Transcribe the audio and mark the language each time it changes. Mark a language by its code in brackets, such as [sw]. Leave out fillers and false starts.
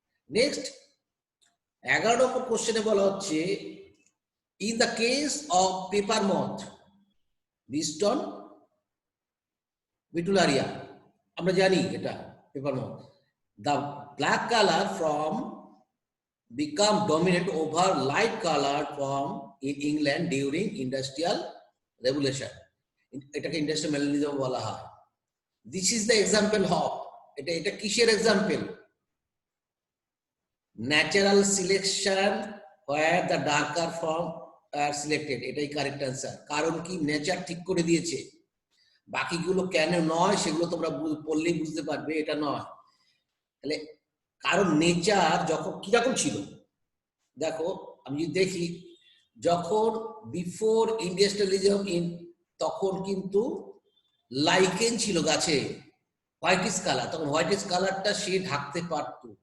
[en] next [bn] 11 নম্বর কোশ্চেনে বলা হচ্ছে [en] in the case of paper moth Biston betularia, [bn] আমরা জানি এটা [en] Paper moth, the black color from become dominant over light colored form in England during industrial revolution. [bn] এটাকে industrial মেলানিজম বলা হয়। [en] this is the example of, [bn] এটা কিসের example? [en] Natural selection where the darker form are selected। [bn] এটাই correct answer. কারণ কি? Nature ঠিক করে দিয়েছে। বাকিগুলো কেন নয় সেগুলো তোমরা পড়লেই বুঝতে পারবে, এটা নয়। তাহলে কারণ নেচার যখন কিরকম ছিল দেখো, আমি যদি দেখি যখন বিফোর ইন্ডাস্ট্রিয়ালিজম তখন কিন্তু লাইকেন ছিল গাছে, হোয়াইটিস কালার, তখন হোয়াইটিস কালারটা সে ঢাকতে পারত।